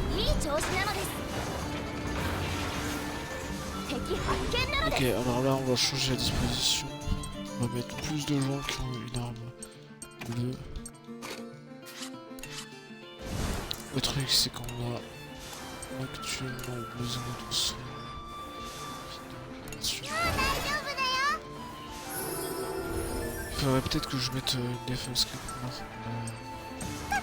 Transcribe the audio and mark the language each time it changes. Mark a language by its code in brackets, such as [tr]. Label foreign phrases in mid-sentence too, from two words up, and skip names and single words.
[ja] いい調子なのです。敵発見なの [fr] Ok, [ja] です。 [fr] alors là, on va changer la disposition. On va mettre plus de gens qui ont une arme bleue. Le truc, c'est qu'on a actuellement besoin de son... Il faudrait peut-être que je mette une défense quelque part.